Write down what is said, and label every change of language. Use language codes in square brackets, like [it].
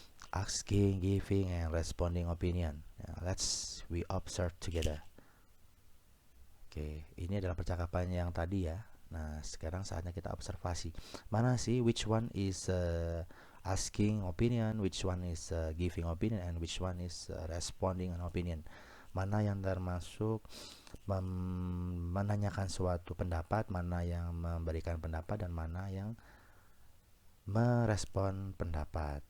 [en] Asking, giving, and responding opinion. We observe together. [id] Oke, ini adalah percakapan yang tadi ya. Nah, sekarang saatnya kita observasi. Mana sih [en] which one is asking opinion, which one is giving opinion, and which one is responding an opinion. [id] Mana yang termasuk menanyakan suatu pendapat, mana yang memberikan pendapat, dan mana yang merespon pendapat.